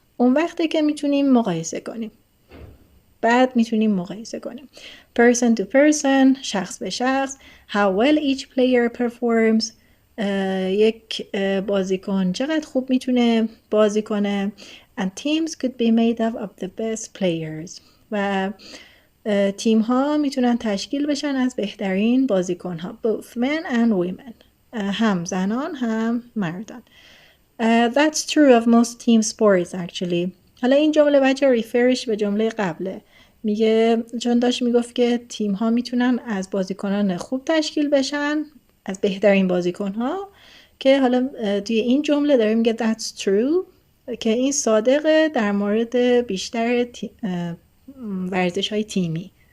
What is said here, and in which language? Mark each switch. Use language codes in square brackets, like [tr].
[fa] اون وقته که میتونیم مقایسه کنیم. بعد میتونیم مقایسه کنیم. [en] Person to person، [fa] شخص به شخص. [en] How well each player performs. [fa] یک بازیکن چقدر خوب میتونه بازی کنه. [en] And teams could be made up of the best players. [fa] و تیم ها میتونن تشکیل بشن از بهترین بازیکن ها. [en] Both men and women. [fa] هم زنان هم مردان. [en] That's true of most team sports actually. [fa] حالا این جمله بچه ریفرش به جمله قبله. میگه چون داشت میگفت که تیم ها میتونن از بازیکنان خوب تشکیل بشن، از بهترین بازیکن ها، که حالا توی این جمله داره میگه [en] that's true [fa] که این صادقه در مورد بیشتر ورزش های تیمی.